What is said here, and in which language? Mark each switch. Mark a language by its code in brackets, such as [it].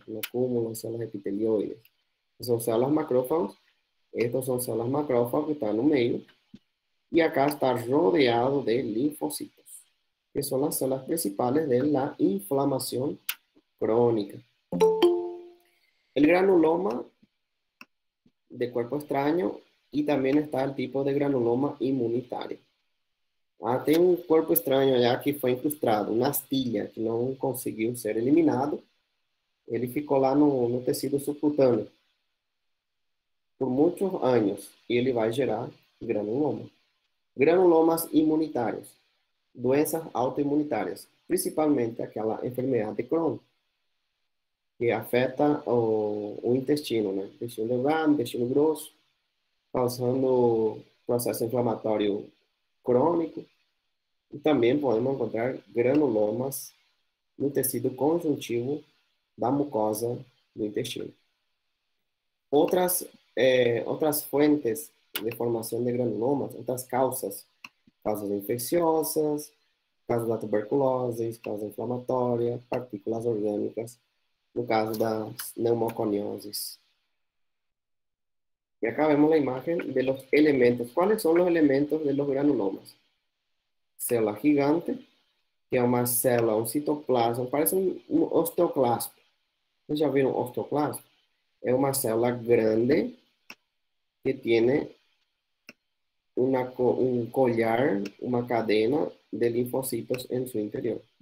[es] Un acúmulo de células epitelioides. Son células macrófagos, estos son células macrófagos que están en el medio, y acá está rodeado de linfocitos, que son las células principales de la inflamación crónica. El granuloma de cuerpo extraño, y también está el tipo de granuloma inmunitario. [pt] Tem um corpo estranho allá que foi incrustado, uma astilha, que não conseguiu ser eliminado. Ele ficou lá no tecido subcutâneo por muitos anos e ele vai gerar granuloma. Granulomas imunitários, doenças autoimunitárias, principalmente aquela enfermidade de Crohn, que afeta o intestino, né? Intestino delgado, intestino grosso, causando processo inflamatório crônico. E também podemos encontrar granulomas no tecido conjuntivo da mucosa do intestino. Outras fuentes de formação de granulomas, outras causas infecciosas, causas da tuberculose, causa inflamatória, partículas orgânicas, no caso das pneumoconioses. E acá vemos a imagem [es] de los elementos. ¿Cuáles son los elementos de los granulomas? [pt] Célula gigante, que é uma célula, um citoplasma, parece um osteoclasto. Vocês já viram osteoclasto? É uma célula grande que tem um collar, uma cadena de linfocitos em seu interior.